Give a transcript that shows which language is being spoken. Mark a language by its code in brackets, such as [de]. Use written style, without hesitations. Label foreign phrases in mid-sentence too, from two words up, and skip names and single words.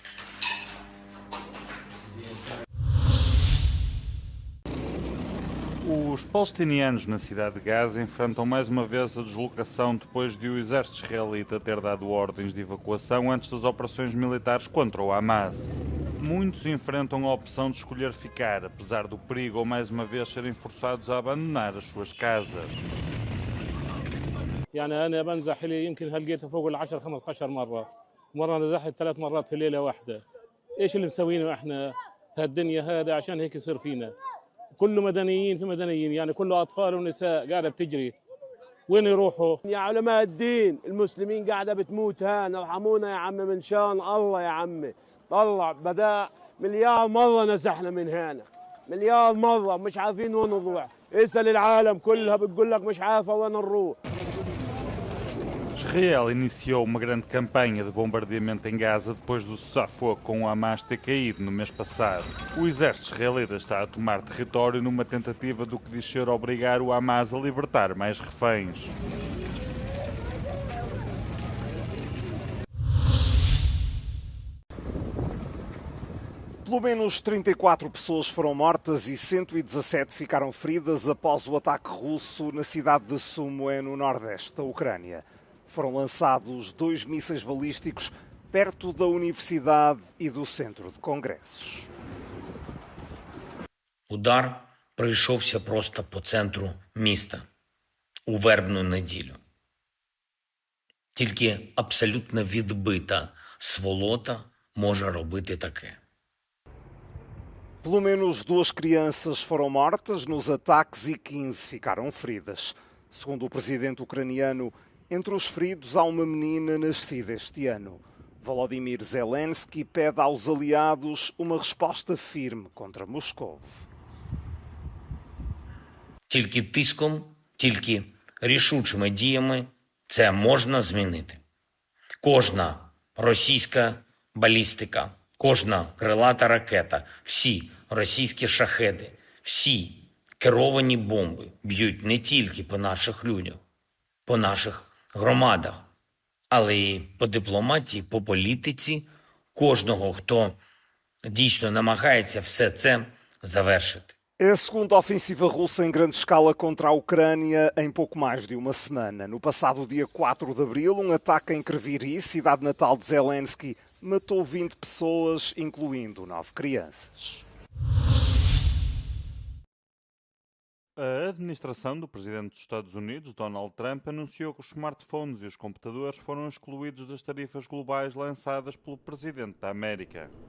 [pt] Os palestinianos na cidade de Gaza enfrentam mais uma vez a deslocação depois de o exército israelita ter dado ordens de evacuação antes das operações militares contra o Hamas. Muitos enfrentam a opção de escolher ficar, apesar do perigo ou mais uma vez serem forçados a abandonar as suas casas. [ar] يعني أنا بنزح لي يمكن هلقيته فوق ال10 15 مرة، مرة نزحت 3 مرات في ليلة واحدة. إيش اللي مسوينه إحنا في هالدنيا هذا عشان هيك يصير فينا؟ كله مدنيين في مدنيين، يعني كله أطفال ونساء قاعدة بتجري. وين يروحوا؟ يا علماء الدين المسلمين قاعدة بتموت هان، ارحمونا يا عم من شان الله يا عمي. طلع بدأ مليار مرة نزحنا من هنا، مليار مرة مش عارفين وين نروح. اسأل العالم كلها بتقول لك مش عارفة وين نروح. [pt] Israel iniciou uma grande campanha de bombardeamento em Gaza depois do cessar-fogo com o Hamas ter caído no mês passado. O exército israelita está a tomar território numa tentativa do que diz ser obrigar o Hamas a libertar mais reféns. Pelo menos 34 pessoas foram mortas e 117 ficaram feridas após o ataque russo na cidade de Sumy, no nordeste da Ucrânia. Foram lançados 2 mísseis balísticos perto da universidade e do centro de congressos. [uk] Удар прийшовся просто по центру міста у вербну неділю. Тільки абсолютно відбита сволота може робити таке. [pt] Pelo menos 2 crianças foram mortas nos ataques e 15 ficaram feridas. Segundo o presidente ucraniano, entre os feridos há uma menina nascida este ano. Volodymyr Zelensky pede aos aliados uma resposta firme contra Moscou. [uk] Тільки тиском, тільки рішучими діями це можна змінити. Кожна російська балістика, кожна крилата ракета, всі російські шахеди, всі керовані бомби б'ють не тільки по наших людях, по наших громадах, але й по дипломатії, по політиці кожного, хто дійсно намагається все це завершити. [pt] É a segunda ofensiva russa em grande escala contra a Ucrânia em pouco mais de uma semana. No passado dia 4 de abril, um ataque em Kryvyi, cidade natal de Zelensky, matou 20 pessoas, incluindo 9 crianças. A administração do presidente dos Estados Unidos, Donald Trump, anunciou que os smartphones e os computadores foram excluídos das tarifas globais lançadas pelo presidente da América.